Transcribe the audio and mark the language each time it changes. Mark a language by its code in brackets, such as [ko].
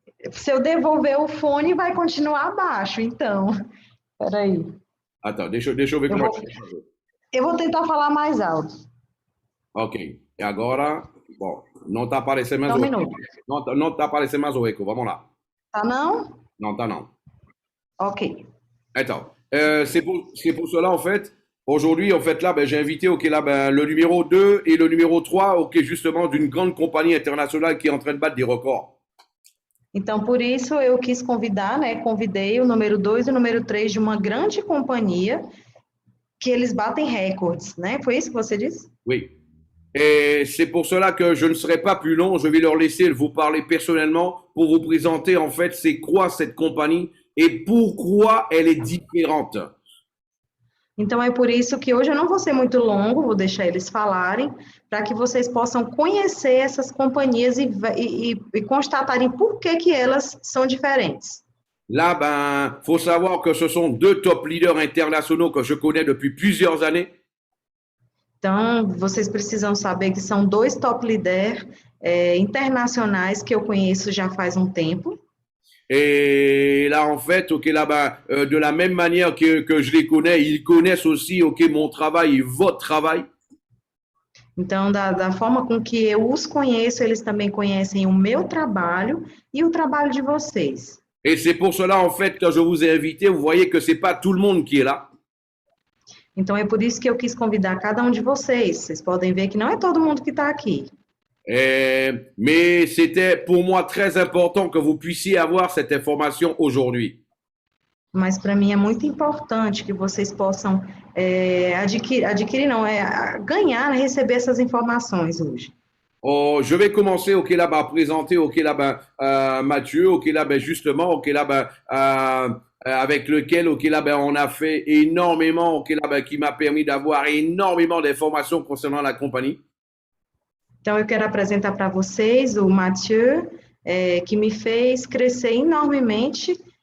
[pt] Se eu devolver o fone, vai continuar baixo, então. Peraí. Tá. Deixa eu ver como é que vai fazer. Eu vou tentar falar mais alto. Ok. E agora, bom, não está aparecendo mais Só um o eco. minuto. Não está aparecendo mais o eco. Vamos lá. Tá não? Não, tá não. Ok. [fr] Attends, c'est pour cela, en fait, aujourd'hui, en fait, là, j'ai invité, ok, là, le numéro 2 et le numéro 3, ok, justement, d'une grande compagnie internationale qui est en train de battre des records. [pt] Então, por isso, eu quis convidar, né? Convidei o número 2 e o número 3 de uma grande companhia que eles batem recordes, né? Foi isso que você disse? [fr] Oui. Et c'est pour cela que je ne serai pas plus long, je vais leur laisser vous parler personnellement pour vous présenter, en fait, c'est quoi cette compagnie et pourquoi elle est différente. [pt] Então, é por isso que hoje eu não vou ser muito longo, vou deixar eles falarem, para que vocês possam conhecer essas companhias e constatarem por que elas são diferentes. [fr] Là, faut savoir que ce sont deux top leaders internationaux que je connais depuis plusieurs années. [pt] Então, vocês precisam saber que são dois top leaders internacionais que eu conheço já faz um tempo. [fr] Et là, en fait, ok, là, de la même manière que je les connais, ils connaissent aussi, ok, mon travail et votre travail. [pt] Então, da forma com que eu os conheço, eles também conhecem o meu trabalho e o trabalho de vocês. [fr] Et c'est pour cela, en fait, quand je vous ai invité, vous voyez que c'est pas tout le monde qui est là. [pt] Então, é por isso que eu quis convidar cada um de vocês. Vocês podem ver que não é todo mundo que está aqui. [fr] Mais c'était pour moi très important que vous puissiez avoir cette information aujourd'hui. [pt] Mas para mim é muito importante que vocês possam ganhar, receber essas informações hoje. [fr] Oh, je vais commencer, ok, là, à présenter, ok, là, Mathieu, ok, là, justement, ok, là, avec lequel, ok, là, on a fait énormément, ok, là, qui m'a permis d'avoir énormément d'informations concernant la compagnie. [pt] Então, eu quero apresentar para vocês o Mathieu, que me fez crescer enormemente.